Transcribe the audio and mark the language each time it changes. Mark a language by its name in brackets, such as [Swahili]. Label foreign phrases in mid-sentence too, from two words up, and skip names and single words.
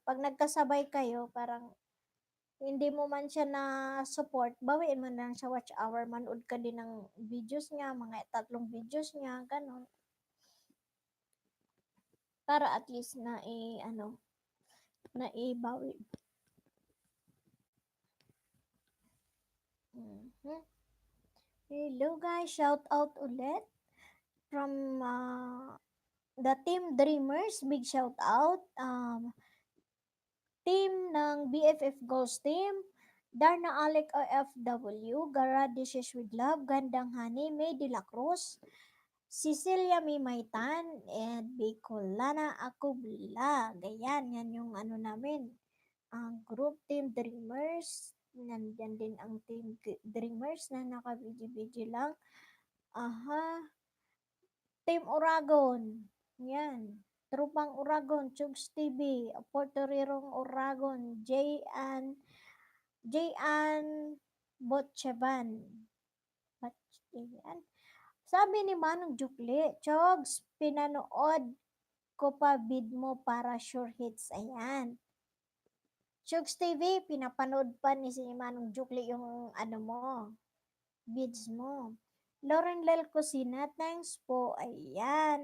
[Filipino] Pag nagkasabay kayo, parang hindi mo man siya na support, bawiin mo na lang sa [English] watch hour, [Filipino] manood ka din ng videos niya, mga 3 videos niya, ganun. Para at least na na ibawi. Mhm. [English] Hello guys, shout out ulit from the Team Dreamers, big shout out. Team ng BFF Goals Team, Darna Alec OFW, Gara Dishes with Love, Gandang Honey, May De La Cruz, Cecilia Mimaitan, and Bicolana Akubla. [Filipino] Ganyan, yan yung ano namin. Ang group Team Dreamers, nandyan din ang Team Dreamers na naka-video lang. Aha, Team Oragon, yan. Trupang Oragon, Chugs TV, Puerto Rirong Oragon, J.An. Botcheban. Yan. Sabi ni Manong Jukli, Chugs, pinanood ko pa vid mo para [English] sure hits. [Filipino] Ayan. Chugs TV, pinapanood pa ni si Manong Jukli yung vids mo. Lauren Lel Cosina, thanks po. Ayan.